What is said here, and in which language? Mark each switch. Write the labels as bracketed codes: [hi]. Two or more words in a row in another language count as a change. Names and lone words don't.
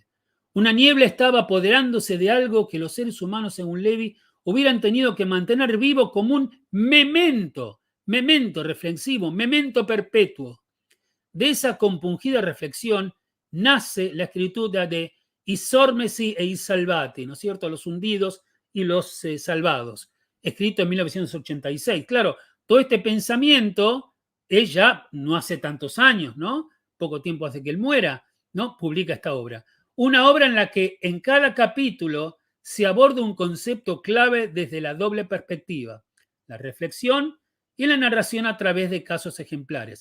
[es] Una niebla estaba apoderándose de algo que los seres humanos, según Levi, hubieran tenido que mantener vivo como un memento reflexivo, memento perpetuo. De esa compungida reflexión nace la escritura de I sormesi e I salvati, ¿no es cierto? Los hundidos y los salvados, escrito en 1986. Claro, todo este pensamiento es ya no hace tantos años, ¿no? Poco tiempo hace que él muera, ¿no? Publica esta obra. Una obra en la que en cada capítulo se aborda un concepto clave desde la doble perspectiva, la reflexión y la narración a través de casos ejemplares.